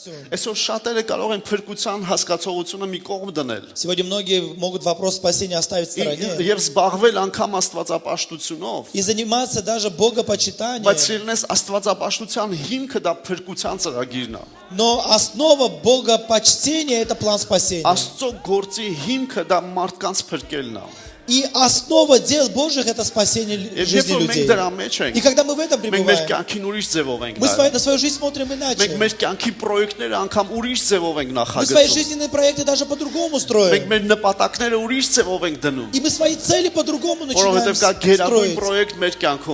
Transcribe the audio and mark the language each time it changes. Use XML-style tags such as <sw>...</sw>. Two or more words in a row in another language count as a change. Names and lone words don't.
<hy>Այսօր շատերը կարող են փրկության հասկացողությունը մի կողմ դնել։</hy> <ru>Сегодня многие могут вопрос спасения оставить в стороне</ru> <hy>Եվ զբաղվել անգամ աստվածապաշտությունով։</hy> <ru>и заниматься даже богопочитанием.</ru> <hy>Բայց սիրնես աստվածապաշտության հիմքը դա փրկության ծրագիրն է։</hy> <ru>Но основа богопочтения это план спасения.</ru> <hy>Աստծո գործի հիմքը դա մարդկանց փրկելն է։</hy> <ru>И основа дел Божьих это спасение жизни людей. И когда мы в этом пребываем, мы на свою жизнь смотрим иначе. Мы свои жизненные проекты даже по-другому строим. И мы свои цели по-другому начинаем строить.</ru>